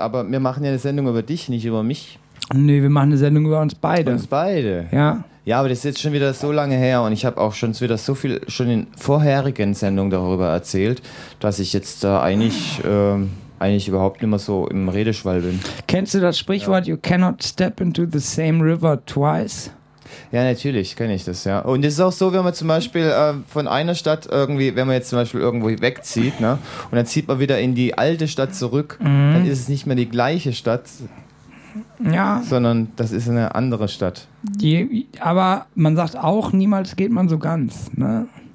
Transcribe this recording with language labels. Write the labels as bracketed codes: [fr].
[de] Aber wir machen ja eine Sendung über dich, nicht über mich. Nee, wir machen eine Sendung über uns beide. Uns beide? Ja. Ja, aber das ist jetzt schon wieder so lange her und ich habe auch schon wieder so viel schon in vorherigen Sendungen darüber erzählt, dass ich jetzt da eigentlich überhaupt nicht mehr so im Redeschwall bin. Kennst du das Sprichwort, ja. [en] You cannot step into the same river twice? [de] Ja, natürlich, kenne ich das, ja. Und es ist auch so, wenn man zum Beispiel von einer Stadt irgendwie, wenn man jetzt zum Beispiel irgendwo wegzieht, ne, und dann zieht man wieder in die alte Stadt zurück, dann ist es nicht mehr die gleiche Stadt, ja, sondern das ist eine andere Stadt. Aber man sagt auch, niemals geht man so ganz, ne?